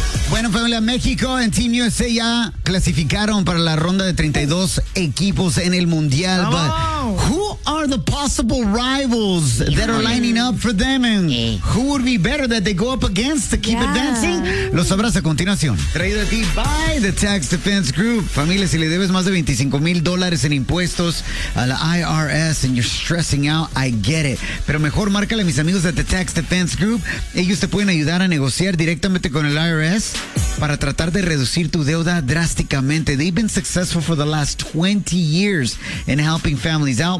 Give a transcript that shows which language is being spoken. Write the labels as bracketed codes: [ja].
[es] Bueno, familia, México en Team USA ya clasificaron para la ronda de 32 equipos en el Mundial. Oh. [en] Who are the possible rivals that are lining up for them? And who would be better that they go up against to keep advancing? [es] Lo sabrás a continuación. Traído a ti [en] by the Tax Defense Group. [es] Familia, si le debes más de $25,000 en impuestos a la IRS [en] and you're stressing out, I get it. [es] Pero mejor márcale a mis amigos de the Tax Defense Group. Ellos te pueden ayudar a negociar directamente con el IRS para tratar de reducir tu deuda drásticamente. [en] They've been successful for the last 20 years in helping families out.